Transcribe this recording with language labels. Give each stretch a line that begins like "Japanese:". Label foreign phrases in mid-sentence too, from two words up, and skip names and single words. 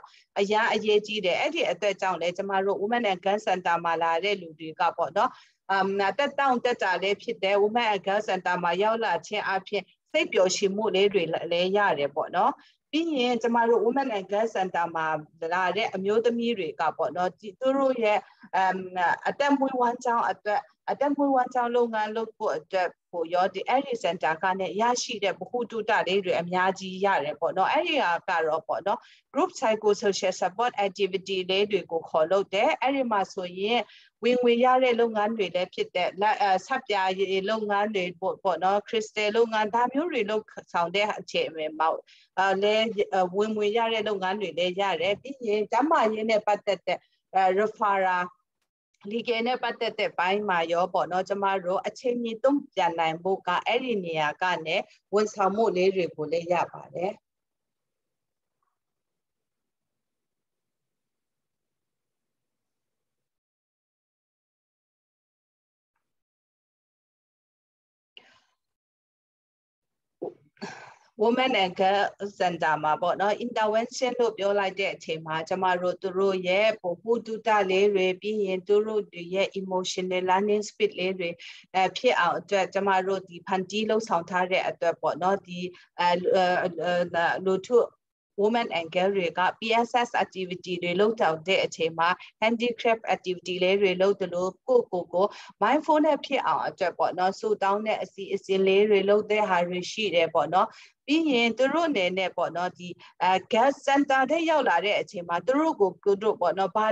Burmese: အရေးကြီးတယ်အဲ့ဒီအတွက်ကြောင့်လည်းကျမတို့
English: women and girl center
Burmese: မှာလာတဲ့လူတွေကပေါ့နော်တက်တောင့်တက်တာလေးဖြစ်တယ်
English: women and girl center
Burmese: မှာရောက်လာခြင်းအပြင်စိတ်ပျော်ရွှင်မှုလေးတွေလည်းရတယ်ပေါ့နော်ပြီးရင်ကျ မတို့
English: women and girl center
Burmese: မှာလာတဲ့အမျိုးသမီးတွေကပေါ့နော်သူတို့ရဲ့အသက်မွေးဝမ်းကြောင်းအတွက်အသက်မွေးဝမ်းကြောင်းလုပ်ငန်းလုပ်ဖို့အတွက်ကိုရောဒီ အဲ့ဒီ center ကနဲ့ရရှိတဲ့ဗဟုသုတလေးတွေအများကြီးရတယ်ပေါ့နော်အဲ့ဒီဟာကတော့ပေါ့နော်
English: group psychosocial support activity
Burmese: လေး တွေကိုခေါ်လုပ်တယ်အဲ့ဒီမှာဆိုရင်ဝင်ငွေရတဲ့လုပ်ငန်းတွေလည်းဖြစ်တဲ့ဆက်ပြားလုပ်ငန်းတွေပေါ့နော် crystal လုပ်ငန်းဒါမျိုးတွေလုပ်ဆောင်တဲ့အခြေအနေမှာလည်းဝင်ငွေရတဲ့လုပ်ငန်းတွေလည်းရတယ်ပြီးရင်ကျန်းမာရေးနဲ့ပတ်သက်တဲ့
English: referral legal
Burmese: နဲ့ပတ်သက်တဲ့ဘိုင်းမှာရောပေါ့နော်ကျမတို့အချိန်ကြီးတုံ့ပြန်နိုင်ဖို့ကအဲ့ဒီနေရာကနေဝန်ဆောင်မှုလေးတွေကိုလည်းရပါတယ်
English: women and girl center
Burmese: မှာပေါ့နော် intervention လို့ပြော လိုက်တဲ့အချိန်မှာကျမတို့သူတို့ရဲ့ပို့ဖို့တူတာလေးတွေပြီးရင်သူတို့ရဲ့
English: emotional learning speed
Burmese: လေးတွေဖြစ်အောင်အတွက်ကျမတို့ဒီဖန်တီးလှုပ်ဆောင်ထားတဲ့အတွက်ပေါ့နော်ဒီလူထု
English: women and girl
Burmese: တွေက
English: PSS activity
Burmese: တွေလုပ်တဲ့အချိန်မှာ
English: handicraft activity
Burmese: လေးတွေလုပ်တယ်လို့ကို mindfulness ဖြစ်အောင်အတွက်ပေါ့နော်ဆူတောင်းတဲ့အစီအစဉ်လေးတွေလုပ်တဲ့ဟာတွေရှိတယ်ပေါ့နော်ပြီးရင်သူတို့အနေနဲ့ပေါ့နော်ဒီ
English: gas center
Burmese: တဲ့ရောက်လာတဲ့အချိန်မှာသူတို့ပေါ့နော်ဘာ